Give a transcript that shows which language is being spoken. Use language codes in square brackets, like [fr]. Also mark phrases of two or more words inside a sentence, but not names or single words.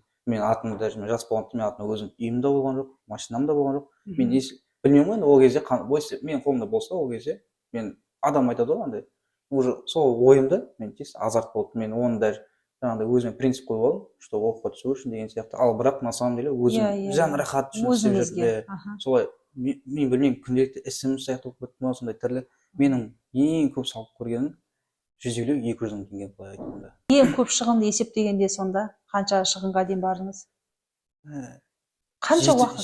[kk] Мен атымды даже жас болғанда мен атымда өзім үйімде болған жоқ, машинам да болған жоқ. Мен білмеймін ғой, ол кезде менің қолымда болса, ол кезде мен адам айтады ғой андай. Уже сол ойымда мен тез азарт болды. Мен оны даже жаңағыдай өзіме принцип қойып алдым, что оқуға түсу үшін деген сияқты. Ал бірақ [ru] на самом деле [kk] өзім жан рахат үшін істеп жүрдім. Солай мен білмеймін, күнделікті ісім сияқты болып кетті ме, сондай түрлі. Менің ең көп салып көргенім 150-200 мың теңге былай айтқанда. Ең көп шығынды есептегенде сонда қанша шығынға дейін бардыңыз? Қанша уақыт?